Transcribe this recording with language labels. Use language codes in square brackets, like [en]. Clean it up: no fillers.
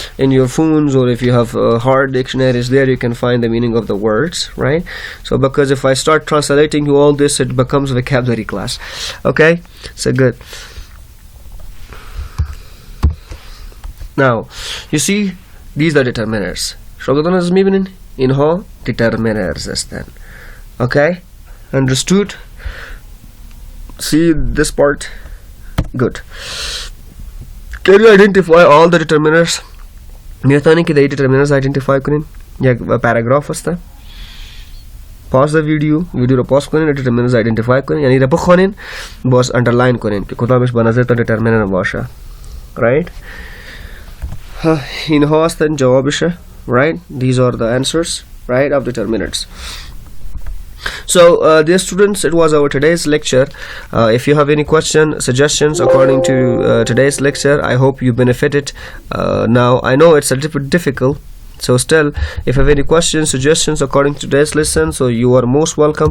[en] In your phones, or if you have hard dictionaries there, you can find the meaning of the words, right? So because if I start translating you all this, it becomes vocabulary class. Okay, so good. Now you see, these are determiners. [fa] شاگردان میبینین اینها determiners هستند. [en] Okay, understood? See this part? Good. Can you identify all the determiners? [fa] میتونین که [en] the determiners identify کنین. [fa] یک paragraph هسته. [en] Pause the video [fa] رو پاس کنین، determiners identify کنین، یعنی را بخونین باز underline کنین که کدامش به نظرتان determiner باشه. [en] Right? [fa] اینها هستن جوابشه. [en] Right? These are the answers, right, of determiners. So dear students, it was our today's lecture. If you have any suggestions according to today's lecture, I hope you benefited. Now I know it's a little bit difficult, so still if you have any suggestions according to today's lesson, so you are most welcome.